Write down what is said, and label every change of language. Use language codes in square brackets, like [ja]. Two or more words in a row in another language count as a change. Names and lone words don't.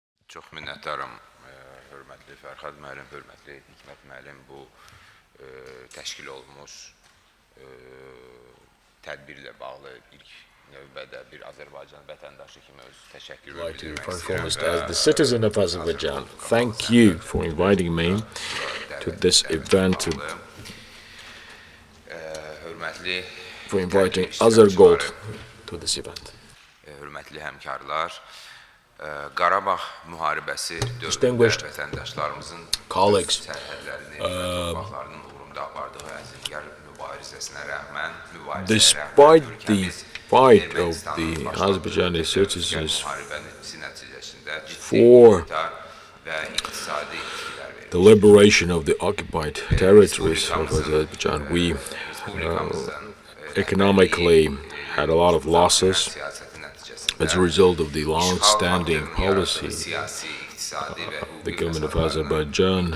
[az] Çox minnətdaram, hörmətli Fərhad müəllim, hörmətli Hikmət müəllim, bu təşkil olunmuş tədbirlə bağlı ilk növbədə bir Azərbaycan vətəndaşı kimi öz təşəkkürümü bildirmək istəyirəm. [en] As the citizen of Azerbaijan, thank you for inviting me to this event, for inviting AzerGold to this event. [az] Hörmətli həmkarlar, Qarabağ müharibəsi dövründə vətəndaşlarımızın sərhədlərini, torpaqlarının uğrunda apardığı əzmkar mübarizəsinə rəğmən, [en] despite the fight of the Azerbaijani citizens for the liberation of the occupied territories of Azerbaijan, we economically had a lot of losses as a result of the long-standing policy of the government of Azerbaijan.